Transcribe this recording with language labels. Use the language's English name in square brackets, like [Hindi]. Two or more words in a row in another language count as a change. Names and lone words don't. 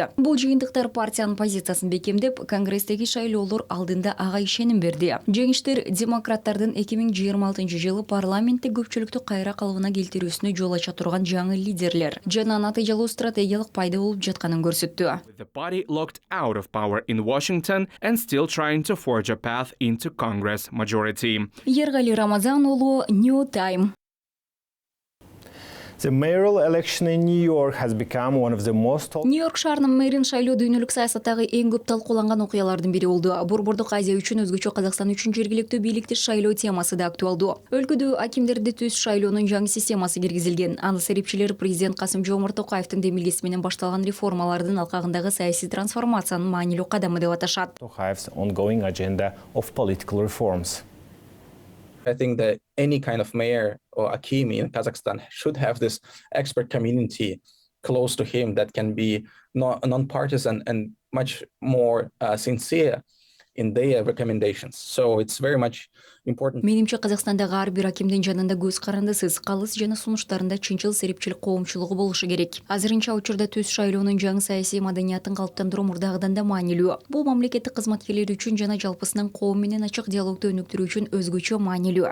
[Kyrgyz] Бул жыйынтыктар партиянын позициясын бекемдеп, Конгресстеги шайлоолор алдында ага ишеним берди. Жеңиштер демократтардын 2026-жылы парламентте көпчүлүктү кайра калыбына келтирүүсүнө жол ача турган жаңы лидерлер жана натыйжалуу стратегиялык пайда болуп жатканын көрсөттү. [English] The party locked out of power in Washington and still trying to forge a path into Congress majority. Ергали Рамазан уулу, New Time. The mayoral election in New York has become one of the most... [Kyrgyz] Нью-Йорк шаарынын мэрин шайлоо дүйнөлүк саясаттагы эң көп талкууланган окуялардын бири болду. Борбордук Азия үчүн, өзгөчө Казакстан үчүн жергиликтүү бийликти шайлоо темасы да актуалдуу. Өлкөдө акимдерди түз шайлоонун жаңы системасы киргизилген. Аны серепчилер президент Касым-Жомарт Токаевдин демилгеси менен башталган реформалардын алкагындагы саясий трансформациянын маанилүү кадамы деп аташат. [English] Tokaev's ongoing agenda of political reforms. I think that any kind of mayor or akim in Kazakhstan should have this expert community close to him that can be non-partisan and much more sincere in their recommendations. So it's very much important. [Kyrgyz] Менимче Казакстандагы ар бир акимдин жанында көз карандысыз, калыс жана сунуштарында чынчыл серепчилик коомчулугу болушу керек. Азырынча учурда түз шайлоонун жаңы саясий маданиятын калыптандыруу мурдагыдан да маанилүү. Бул мамлекеттик кызматкерлер үчүн жана жалпысынан коом менен ачык диалогду өнүктүрүү үчүн өзгөчө маанилүү.